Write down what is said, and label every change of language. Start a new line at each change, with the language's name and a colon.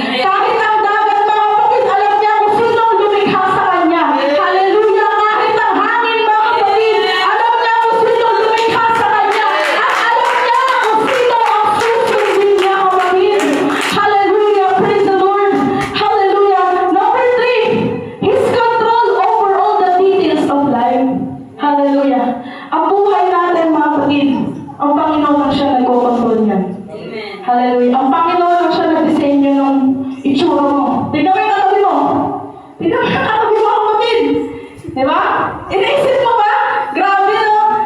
Filipino: Kahit ang dagat, mga kapatid, alam niya kung sino ang lumikha sa kanya. Hallelujah. Kahit ang hangin, mga kapatid, alam niya kung sino ang lumikha sa kanya. At alam niya kung sino ang susundin niya, kapatid. Hallelujah.
English: Praise the Lord.
Filipino: Hallelujah.
English: Number 3, His control over all the details of life. Hallelujah.
Filipino: Ang buhay natin, mga kapatid, ang Panginoon ang siya nagkocontrol niyan. Hallelujah. Ang Panginoon ang siya nag-disenyo ng itsura mo. Tignan mo yung katabi mo. Tignan mo yung katabi mo, kapatid. Diba? Inaisip mo ba? Grabe, no?